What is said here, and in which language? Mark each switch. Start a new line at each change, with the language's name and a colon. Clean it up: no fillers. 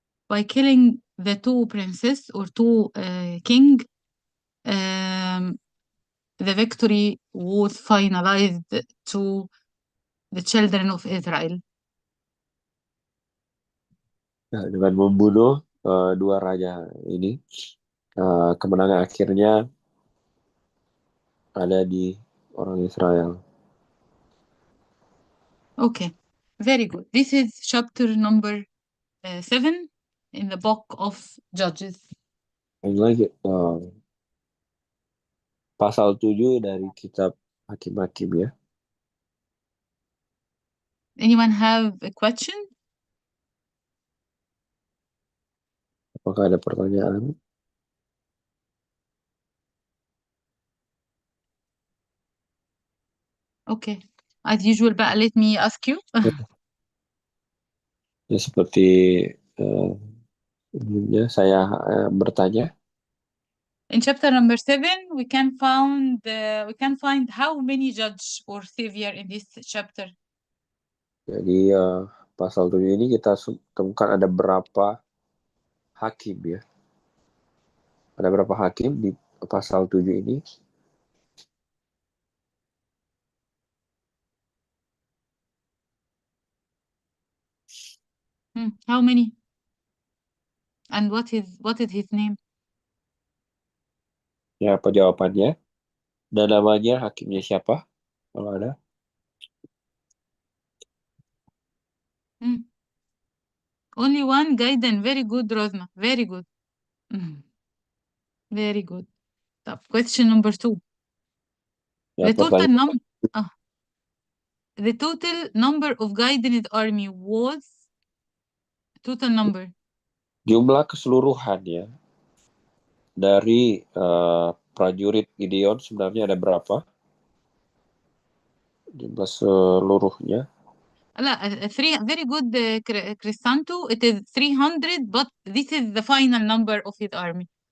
English: By killing the two princes or two king, um, the victory was finalized to the children of Israel.
Indonesian: Nah, dengan membunuh dua raja ini, kemenangan akhirnya ada di orang Israel.
English: Okay, very good. This is chapter number 7 in the book of Judges.
Indonesian: Ini lagi pasal 7 dari kitab Hakim-Hakim ya.
English: Anyone have a question?
Indonesian: Apakah ada pertanyaan?
English: Okay. As usual,
Arabic: بقى
English: let me ask you.
Indonesian: Ya seperti sebelumnya saya bertanya.
English: In chapter number 7, we can find how many judge or savior in this chapter.
Indonesian: Jadi pasal 7 ini kita temukan ada berapa hakim ya. Ada berapa hakim di pasal 7 ini?
English: How many? And what is his name?
Indonesian: Ya, apa jawabannya? Dan namanya hakimnya siapa? Kalau ada.
English: Hmm. Only one Gaiden. Very good, Rosma. Very good. Very good.
Arabic: طب
English: question number 2.
Indonesian: Ya,
English: The total
Indonesian: pertanyaan
English: the total number of Gaiden's army was total number.
Indonesian: jumlah keseluruhan ya dari prajurit Gideon sebenarnya ada berapa? Jumlah seluruhnya.
Arabic: لا,
English: very good, Crisanto. It is 300, but this is the final number of his army.